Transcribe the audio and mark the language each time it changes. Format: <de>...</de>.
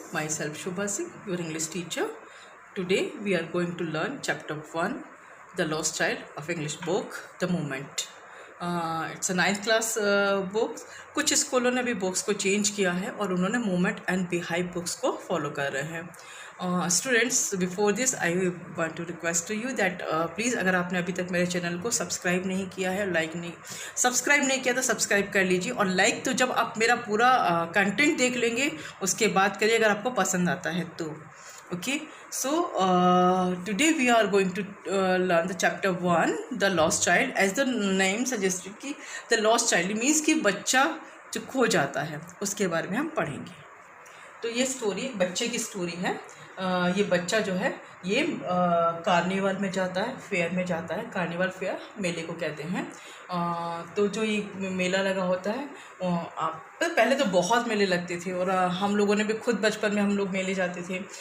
<en>Myself Shubha Singh, your English teacher. Today we are going to learn chapter 1, The Lost Child of English book, The Moment. It's a 9th class book.</en> <hi>कुछ स्कूलों ने भी books को change किया है और उन्होंने moment and beehive books को फॉलो कर रहे हैं.</hi> <en>students, before this I want to request to you that please</en> <hi>अगर आपने अभी तक मेरे चैनल को सब्सक्राइब नहीं किया है, सब्सक्राइब नहीं किया तो सब्सक्राइब कर लीजिए. और लाइक तो जब आप मेरा पूरा कंटेंट देख लेंगे उसके बाद करिए, अगर आपको पसंद आता है तो.</hi> <en>Okay, so today we are going to learn the chapter 1, The Lost Child. As the name suggested</en> <hi>कि</hi> <en>the lost child means</en> <hi>कि बच्चा जो खो जाता है उसके बारे में हम पढ़ेंगे. तो ये स्टोरी एक बच्चे की स्टोरी है. ये बच्चा जो है ये कार्निवल में जाता है, फेयर में जाता है. कार्निवल फेयर मेले को कहते हैं. तो जो ये मेला लगा होता है, आप पहले तो बहुत मेले लगते थे और हम लोगों ने भी खुद बचपन में हम लोग मेले जाते थे.</hi>